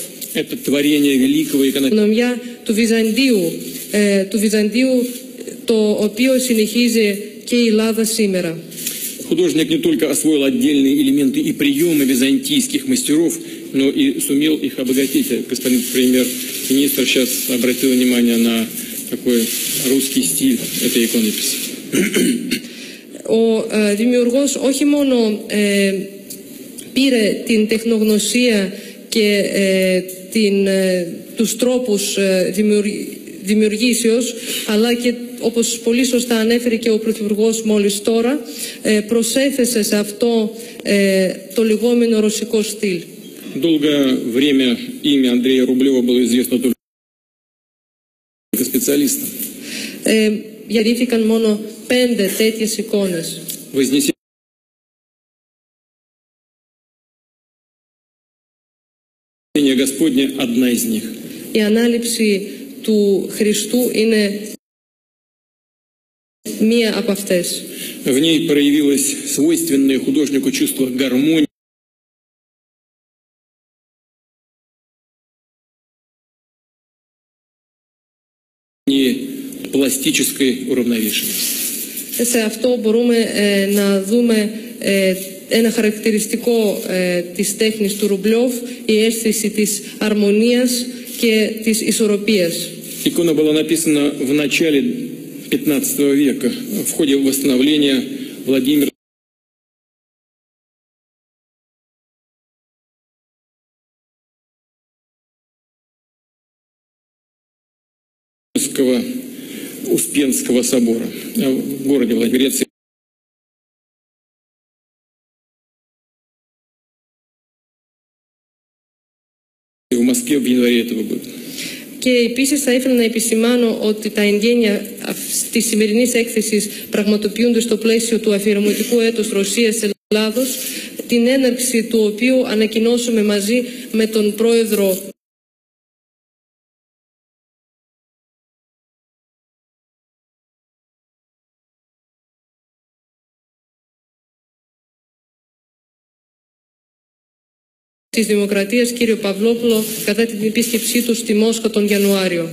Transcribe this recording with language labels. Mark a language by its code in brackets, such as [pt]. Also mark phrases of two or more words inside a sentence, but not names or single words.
[ru] Это творение великого иконописца. [el] Νομιά του Βυζαντίου, το οποίο συνεχίζει και η Ελλάδα σήμερα. [ru] Художник не только освоил отдельные элементы и приемы византийских мастеров, но и сумел их обогатить. Господин премьер-министр сейчас обратил внимание на такой русский стиль этой иконописи. [el] Ο δημιουργός όχι μόνο πήρε την τεχνογνωσία και τους τρόπους δημιουργήσεως, αλλά και, όπως πολύ σωστά ανέφερε και ο Πρωθυπουργός μόλις τώρα, προσέθεσε σε αυτό το λεγόμενο ρωσικό στυλ. [ru] Долгое время имя Андрея Рублева было известно только специалистам. [el] Γεννήθηκαν μόνο 5 τέτοιες εικόνες. [ru] Вознесение Господня одна из них. [el] Η ανάληψη του Χριστού είναι μία από αυτές. [ru] В ней проявилось свойственное художнику чувство гармонии, пластической уравновешенности. [el] Σε αυτό μπορούμε να δούμε ένα χαρακτηριστικό της τέχνης του Ρουμπλιόφ, η αίσθηση της αρμονίας και της ισορροπίας. [ru] Икона была написана в начале XV века в ходе восстановления Владимира Успенского собора в городе Владимир. В Москве в январе этого года. [el] Και επίσης θα ήθελα να επισημάνω ότι τα εγγένεια της σημερινής έκθεσης πραγματοποιούνται στο πλαίσιο του αφιερωματικού έτους Ρωσίας-Ελλάδος, την έναρξη του οποίου ανακοινώσουμε μαζί με τον Πρόεδρο της Δημοκρατίας, κύριο Παυλόπουλο, κατά την επίσκεψή του στη Μόσχα τον Ιανουάριο.